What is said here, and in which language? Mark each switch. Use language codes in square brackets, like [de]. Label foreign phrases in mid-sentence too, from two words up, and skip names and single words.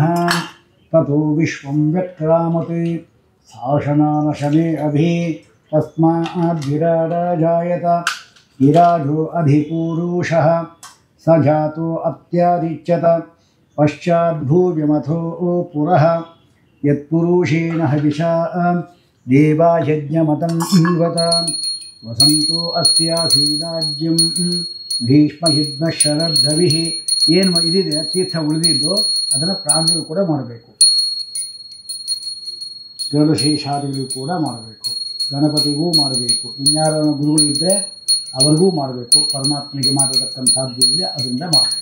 [sa] ತಥೋ ವಿಶ್ವಂ ವ್ಯಕ್ರಾಮತಿ ಶಾಸನಾನಶನೇ ಅಭಿ ತಸ್ಮಾದ್ವಿರಾಜಾಯತ ವಿರಾಜೋ ಅಧಿಪುರುಷಃ ಸ ಜಾತೋ ಅತ್ಯಾದಿಚ್ಯತ ಪಶ್ಚಾದ್ಭೂವ್ಯಮಥೋ ಪುರಃ ಯತ್ಪುರುಷೇಣ ಹವಿಷಾ ದೇವಾಯಜ್ಞಮತಂ ವತ ವಸಂತೋ ಅಸ್ಯಾಸೀರಾಜ್ಯಂ ಭೀಷ್ಮಹಿದ್ಮ ಶರದ್ಧವಿಃ. [kn] ಏನು ಇದಿದೆ ತೀರ್ಥ ಉಳಿದಿದ್ದು ಅದನ್ನು ಪ್ರಾಣಿಗಳು ಕೂಡ ಮಾಡಬೇಕು. ಗರುಡಶೇಷಾದಿಗಳಿಗೂ ಕೂಡ ಮಾಡಬೇಕು, ಗಣಪತಿಗೂ ಮಾಡಬೇಕು, ಇನ್ಯಾರ ಗುರುಗಳಿದ್ದರೆ ಅವ್ರಿಗೂ ಮಾಡಬೇಕು, ಪರಮಾತ್ಮನಿಗೆ ಮಾಡಿರತಕ್ಕಂಥದ್ದು ಇದೆ ಅದರಿಂದ ಮಾಡಬೇಕು.